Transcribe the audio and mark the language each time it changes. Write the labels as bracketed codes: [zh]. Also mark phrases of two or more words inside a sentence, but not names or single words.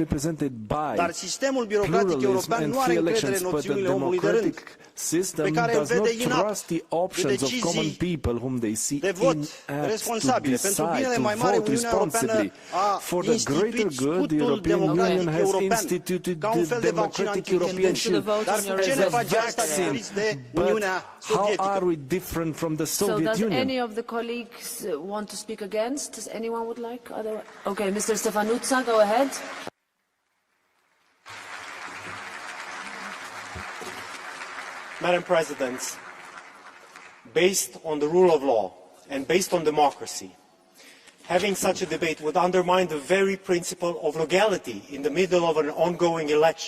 [ro] Dar sistemul birocratic european nu are încredere în noțiunile omului de rând, pe care îl vede inapt de decizii de vot responsabile. Pentru binele mai mare, Uniunea Europeană a instituit scutul democratic european ca un fel de vaccin antichirurgic. Dar ce ne face asta diferiți de Uniunea Sovietică? [en] So does any of the colleagues want to speak against? Does anyone would like? Okay, Mr. Stefanutsa, go ahead. Madam President, based on the rule of law and based on democracy, having such a debate would undermine the very principle of legality in the middle of an ongoing election.